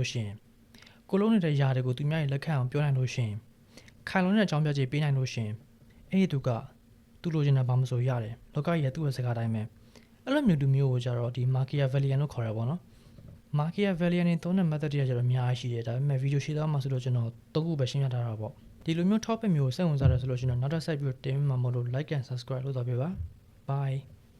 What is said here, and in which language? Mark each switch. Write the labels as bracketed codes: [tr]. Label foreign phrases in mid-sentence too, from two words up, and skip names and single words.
[my] ရှိရင်ကိုလုံးနေတဲ့ຢာတွေကိုသူများရဲ့လက်ခံအောင်ပြောနိုင်လို့ရှိရင်ခိုင်လုံးတဲ့အကြောင်းပြချက်ပေးနိုင်လို့ရှိရင်အဲ့ဒီသူကသူ့လိုချင်တာဘာမှမဆိုရတယ်လောကကြီးရဲ့သူ့ရဲ့စကားတိုင်းပဲအဲ့လိုမျိုးသူမျိုးကိုကြတော့ဒီ Machiavellian လို့ခေါ်ရပါတော့ Machiavellian နဲ့သုံးတဲ့ method တွေကကျတော့အများကြီးရှိတယ်ဒါပေမဲ့ဗီဒီယိုရှင်းသွားမှဆိုတော့ကျွန်တော်သုံးခုပဲရှင်းပြထားတာပေါ့ဒီလိုမျိုး topic မျိုးစိတ်ဝင်စားတယ်ဆိုလို့ရှိရင်တော့နောက်ထပ်ဆက်ပြီးတင်မှာမလို့ [en] like and subscribe [my] လုပ်တော့ပြပါ bye